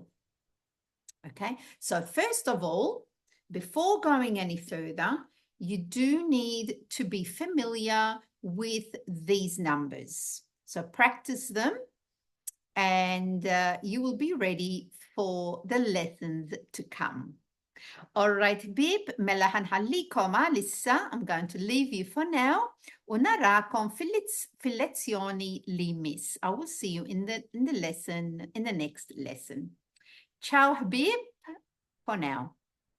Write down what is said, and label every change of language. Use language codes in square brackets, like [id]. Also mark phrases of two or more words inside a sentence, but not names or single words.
[en] Okay, so first of all, before going any further, you do need to be familiar with these numbers. So practice them, and you will be ready for the lessons to come. All right, [mt] Bib, mela ħanħallikom lissa, [en] I'm going to leave you for now, [mt] u narakom fil-lezzjoni li miss. [en] I will see you in the lesson, in the next lesson. Ciao, Bib, for now.